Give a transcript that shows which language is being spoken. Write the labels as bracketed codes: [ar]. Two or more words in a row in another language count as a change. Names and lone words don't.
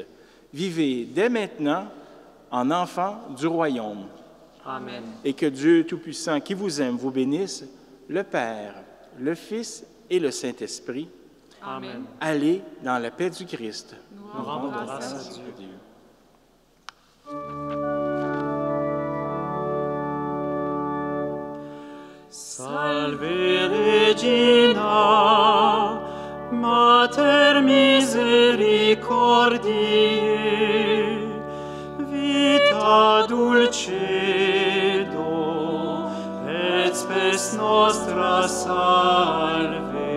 [fr] Vivez dès maintenant en enfants du royaume. Amen. Et que Dieu Tout-Puissant qui vous aime vous bénisse, le Père, le Fils et le Saint-Esprit. Amen. Allez dans la paix du Christ. Nous rendons rendons grâce grâce à à Dieu. Dieu. [la] Salve Regina, Mater misericordiae, vita dulcedo, et spes nostra salve.